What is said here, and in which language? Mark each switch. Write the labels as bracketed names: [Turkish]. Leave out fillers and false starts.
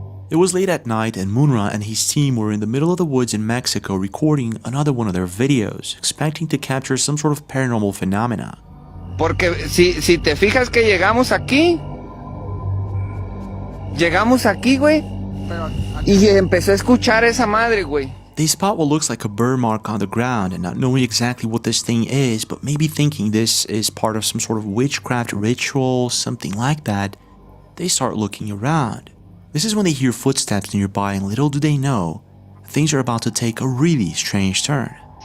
[English] It was late at night and Munra and his team were in the middle of the woods in Mexico recording another one of their videos, expecting to capture some sort of paranormal phenomena. [Spanish] Porque si te fijas que llegamos aquí, güey, y empecé a escuchar esa madre, güey. [English] They spot what looks like a burn mark on the ground and not knowing exactly what this thing is, but maybe thinking this is part of some sort of witchcraft ritual, something like that. They start looking around. This is when they hear footsteps nearby and little do they know, things are about to take a really strange turn.